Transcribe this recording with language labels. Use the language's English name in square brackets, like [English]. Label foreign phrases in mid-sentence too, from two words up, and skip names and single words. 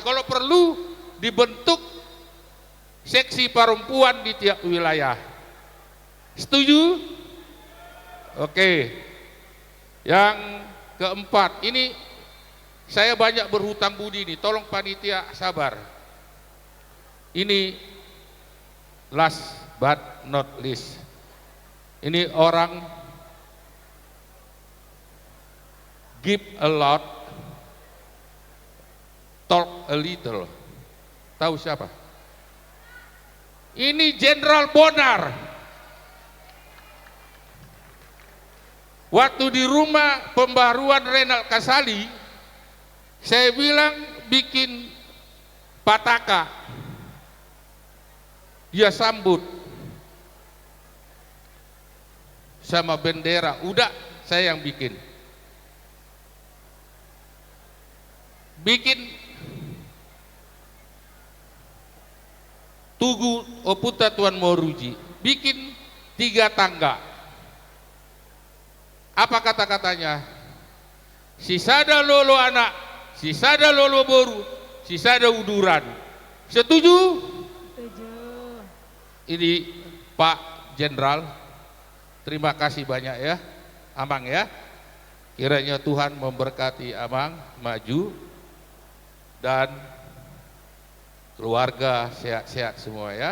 [Indonesian] Kalau perlu dibentuk seksi perempuan di tiap wilayah. Setuju? Oke. Yang keempat, ini saya banyak berhutang budi nih, tolong panitia sabar. Ini [English] last but not least. [Indonesian] Ini orang [English] give a lot, talk a little. [Indonesian] Tahu siapa? Ini Jenderal Bonar. Waktu di rumah pembaharuan Renald Kasali, saya bilang bikin pataka, dia sambut sama bendera, udah saya yang bikin Tugu Oputa Tuan Moruji, bikin 3 tangga. Apa kata-katanya? [Batak Toba] Sisada lolo anak, sisada lolo boru, sisada uduran. [Indonesian] Setuju? Setuju. Ini Pak Jenderal, terima kasih banyak ya, Amang ya. Kiranya Tuhan memberkati Amang maju dan keluarga sehat-sehat semua ya.